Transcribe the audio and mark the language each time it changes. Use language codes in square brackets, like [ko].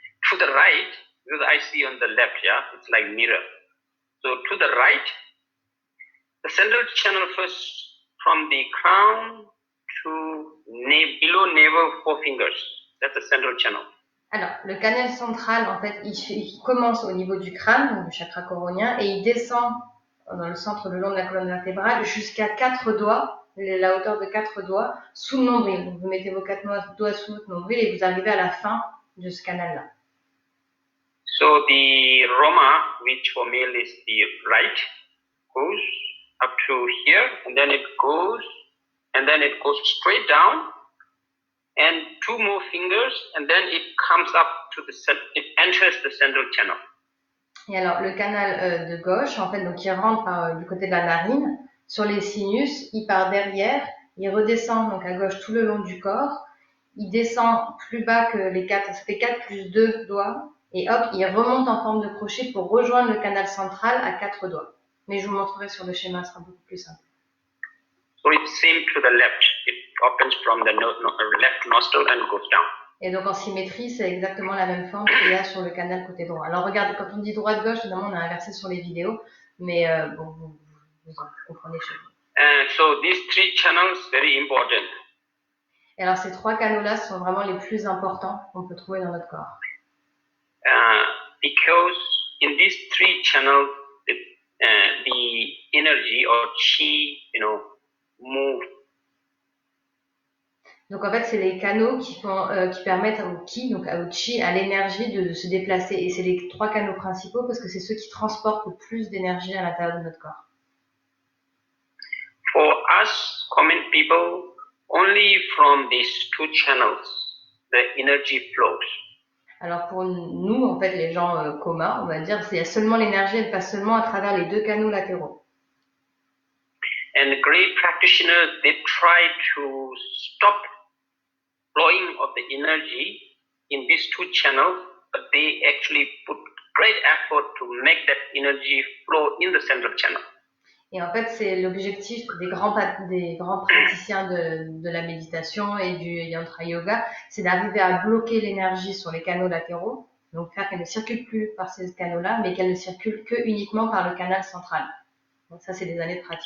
[en] To the right, because I see on the left, yeah, it's like mirror. So to the right, the central channel first from the crown to below navel, 4 fingers. That's the central channel. [fr] Alors, le canal central, en fait, il commence au niveau du crâne, donc du chakra coronien, et il descend dans le centre, le long de la colonne vertébrale, jusqu'à 4 doigts la hauteur de 4 doigts, sous le nombril. Donc vous mettez vos 4 doigts sous votre nombril et vous arrivez à la fin de ce canal-là. [en] So the Roma, which for male is the right, goes up to here, and then it goes straight down, and 2 more fingers, and then it comes up to it enters the central channel. [fr] Et alors le canal de gauche, en fait, donc il rentre du côté de la narine, sur les sinus, il part derrière, il redescend donc à gauche tout le long du corps, il descend plus bas que les 4, ça fait 4 plus 2 doigts, et hop, il remonte en forme de crochet pour rejoindre le canal central à 4 doigts. Mais je vous montrerai sur le schéma, ce sera beaucoup plus simple. [en] So it's same to the left. It opens from the left nostril and goes down. [fr] Et donc en symétrie, c'est exactement la même forme qu'il y a sur le canal côté droit. Alors regardez, quand on dit droite-gauche, évidemment on a inversé sur les vidéos, mais bon, vous comprenez chez vous. [en] So these 3 channels very important. [fr] Et alors ces 3 canaux-là sont vraiment les plus importants qu'on peut trouver dans notre corps. [en] Because in these 3 channels, the energy or chi, move. [fr] Donc en fait, c'est les canaux qui permettent au ki, donc au chi, à l'énergie de se déplacer. Et c'est les 3 canaux principaux parce que c'est ceux qui transportent le plus d'énergie à l'intérieur de notre corps. [en] For us common people, only from these 2 channels the energy flows. [fr] Alors pour nous, en fait, les gens communs, on va dire, il y a seulement l'énergie, elle passe seulement à travers les 2 canaux latéraux. [en] And the great practitioners, they try to stop flowing of the energy in these 2 channels, but they actually put great effort to make that energy flow in the central channel. [fr] Et en fait, c'est l'objectif des grands praticiens de la méditation et du yantra yoga, c'est d'arriver à bloquer l'énergie sur les canaux latéraux, donc faire qu'elle ne circule plus par ces canaux-là, mais qu'elle ne circule que uniquement par le canal central. Donc ça, c'est des années de pratique.